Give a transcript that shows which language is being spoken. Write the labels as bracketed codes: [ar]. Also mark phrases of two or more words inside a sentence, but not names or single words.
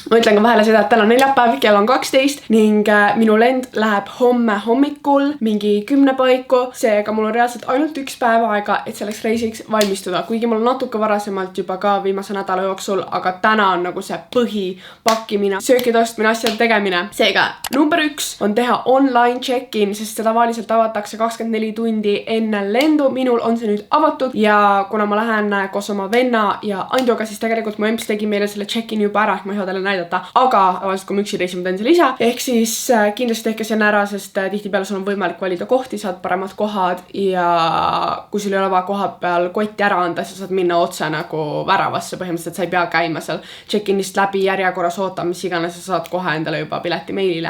[et] Ma ütlen ka vahele seda, et täna on neljapäev, kell on 12 ning minu lend läheb homme hommikul mingi 10 paiku, seega mul on reaalselt ainult 1 päev aega, et selleks reisiks valmistuda. Kuigi mul on natuke varasemalt juba ka viimase nädala jooksul, aga täna on nagu see põhipakkimine, söökide ostmine, asjade tegemine. Seega, number 1 on teha [en] online check-in, [et] sest seda tavaliselt avatakse 24 tundi enne lendu. Minul on see nüüd avatud ja kuna ma lähen koos oma venna ja Andoga, siis tegelikult mu emps tegi meile selle check-in juba ära, ehk ma ei saa teile näidata. Aga tavaliselt, kui ma üksi reisin, ma teen selle ise. Ehk siis kindlasti tehke see ära, sest tihtipeale sul on võimalik valida kohti, saad paremad kohad ja kui sul ei ole vaja koha peal kotti ära anda, siis saad minna otse nagu väravasse põhimõtteliselt, sa ei pea käima seal check-inist läbi järjekorras ootama, mis iganes, sa saad kohe endale juba pileti meilile.